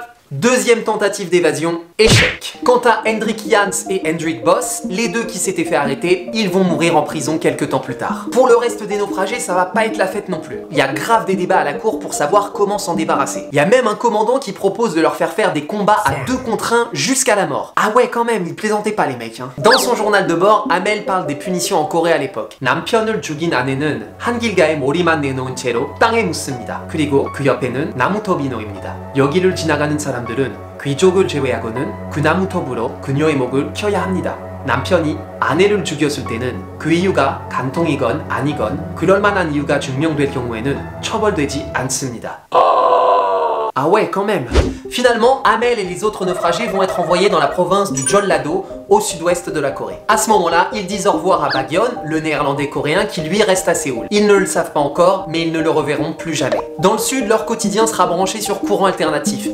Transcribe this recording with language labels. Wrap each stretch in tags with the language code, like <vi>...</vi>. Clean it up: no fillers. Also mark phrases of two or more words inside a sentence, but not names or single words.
<fr>Deuxième tentative d'évasion, échec. Quant à Hendrik Jans et Hendrik Boss, les 2 qui s'étaient fait arrêter, ils vont mourir en prison quelques temps plus tard. Pour le reste des naufragés, ça va pas être la fête non plus. Il y a grave des débats à la cour pour savoir comment s'en débarrasser. Il y a même un commandant qui propose de leur faire des combats à 2 contre 1 jusqu'à la mort. Ah ouais quand même, ils plaisantaient pas les mecs hein. Dans son journal de bord, Amel parle des punitions en Corée à l'époque.</fr> <ko>남편을 죽인 아내는 한 길가에 머리만 내놓은 채로 땅에 묻습니다. 그리고 그 옆에는 나무톱이 놓입니다. 여기를 지나가는 사람들은 귀족을 제외하고는 그 나무톱으로 그녀의 목을 켜야 합니다. 남편이 아내를 죽였을 때는 그 이유가 간통이건 아니건 그럴 만한 이유가 증명될 경우에는 처벌되지 않습니다.</ko> <fr>Ah ouais, quand même. Finalement, Amel et les autres naufragés vont être envoyés dans la province du Jeollado, au sud-ouest de la Corée. À ce moment-là, ils disent au revoir à Bagyon, le néerlandais coréen qui lui reste à Séoul. Ils ne le savent pas encore, mais ils ne le reverront plus jamais. Dans le sud, leur quotidien sera branché sur courant alternatif.</fr>